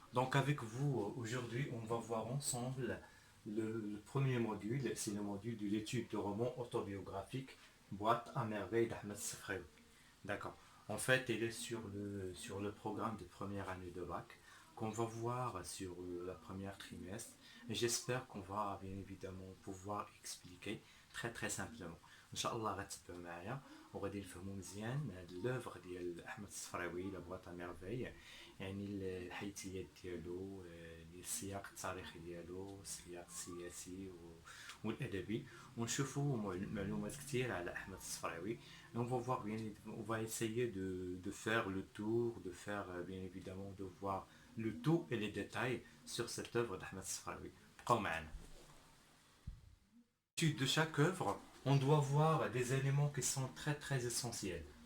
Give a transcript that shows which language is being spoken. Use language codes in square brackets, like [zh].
[fr] Donc avec vous, aujourd'hui, on va voir ensemble le premier module, c'est le module de l'étude de roman autobiographique Boîte à merveille d'Ahmed Sefraoui. D'accord. En fait, il est sur le programme de première année de bac qu'on va voir sur la première trimestre. Et j'espère qu'on va bien évidemment pouvoir expliquer très très simplement. [ar] Inch'Allah, غتبعوا معايا وغادي نفهموا مزيان l'œuvre ديال أحمد الصفراوي لا بواط مرفي يعني الحيثيات ديالو السياق التاريخي ديالو السياق السياسي والأدبي ونشوفوا معلومات كثير على أحمد الصفراوي. [fr] Et on va voir bien, on va essayer de faire le tour, de faire bien évidemment, de voir le tout et les détails sur cette œuvre d'Ahmed Safraoui. L'étude de chaque œuvre, on doit voir des éléments qui sont très très essentiels.